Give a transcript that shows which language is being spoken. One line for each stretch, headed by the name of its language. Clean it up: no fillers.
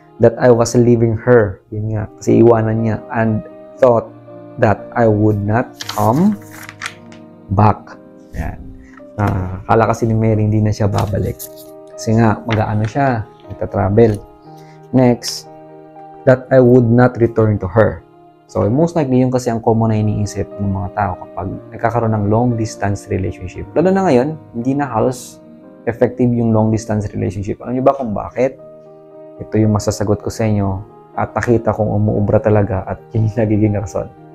English: That I was leaving her.
Filipino: Yun nga. Kasi iwanan niya
English: and thought that I would not come back.
Filipino: Yan. Akala kasi ni Mary hindi na siya babalik. Kasi nga, mag-aano siya, magta-travel.
English: Next, that I would not return to her.
Filipino: So, most likely yun kasi ang common na iniisip ng mga tao kapag nagkakaroon ng long-distance relationship. Lalo na ngayon, hindi na halos effective yung long-distance relationship. Alam niyo ba kung bakit? Ito yung masasagot ko sa inyo at nakita kong umuubra talaga at yun yung nagiging rason.